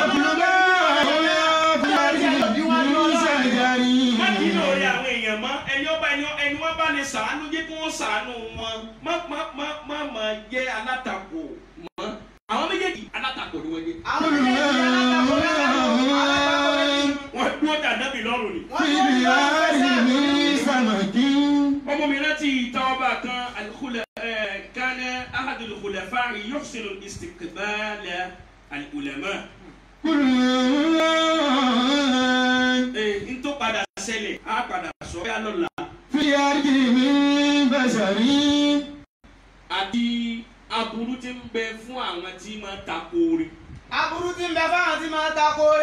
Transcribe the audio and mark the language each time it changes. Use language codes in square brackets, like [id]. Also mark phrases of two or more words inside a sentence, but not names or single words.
[yo] ẹni wọ́n bá lè ṣàánú jẹ́ kí wọ́n ṣàánú wọn má jẹ́ alátakò mọ́ àwọn méjèèjì alátakò ni wọ́n jẹ́. àwọn méjèèjì alátakò ni wọ́n dúró dàdábì lọ́rùn ni. ọmọ mi rántí ìtàn ọba kan [ar] كان أحد الخلفاء يحسن استقبال العلماء. [yo] n tó padà ṣẹlẹ̀ á padà sọ ọ́ yá lọ́la. àti aburú tí ń bẹ fún àwọn tí máa tako ore. aburú tí ń bẹ fún àwọn tí máa tako ore.